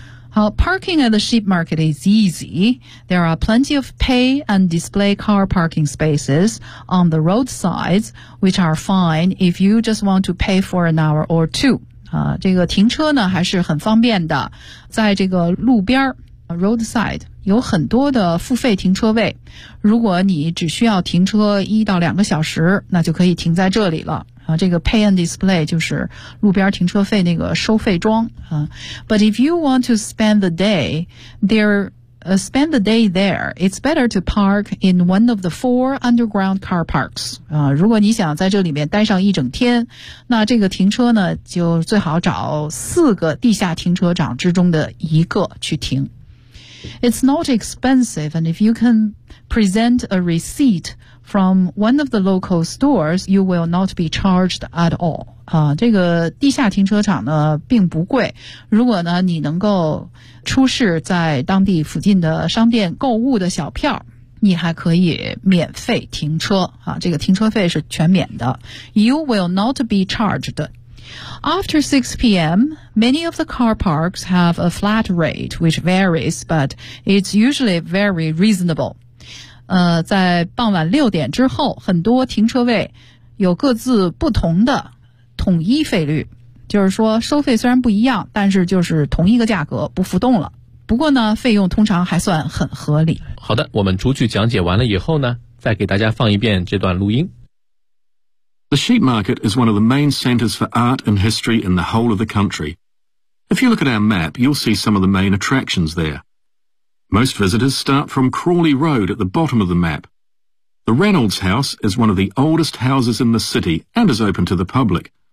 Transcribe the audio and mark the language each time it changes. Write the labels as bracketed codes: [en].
[en] 好， parking at the sheep market is easy. There are plenty of pay and display car parking spaces on the roadsides, which are fine if you just want to pay for an hour or two. [zh] 这个停车呢还是很方便的，在这个路边 roadside 有很多的付费停车位，如果你只需要停车一到两个小时，那就可以停在这里了。这个 pay and display 就是路边停车费那个收费桩。 [en] But if you want to spend the day, there spend the day there. It's better to park in one of the four underground car parks. [zh] 如果你想在这里面待上一整天，那这个停车呢，就最好找四个地下停车场之中的一个去停。 [en] It's not expensive, and if you can present a receipt from one of the local stores, you will not be charged at all. [zh] 这个地下停车场呢并不贵，如果呢你能够出示在当地附近的商店购物的小票，你还可以免费停车啊，这个停车费是全免的。 [en] You will not be charged. After 6 p.m. many of the car parks have a flat rate which varies, but it's usually very reasonable. [zh] 在傍晚六点之后，很多停车位有各自不同的统一费率，就是说收费虽然不一样，但是就是同一个价格，不浮动了。不过呢，费用通常还算很合理。好的，我们逐句讲解完了以后呢，再给大家放一遍这段录音。 [en] The sheep market is one of the main centers for art and history in the whole of the country. If you look at our map, you'll see some of the main attractions there. Most visitors start from Crawley Road at the bottom of the map. The Reynolds House is one of the oldest houses in the city and is open to the public.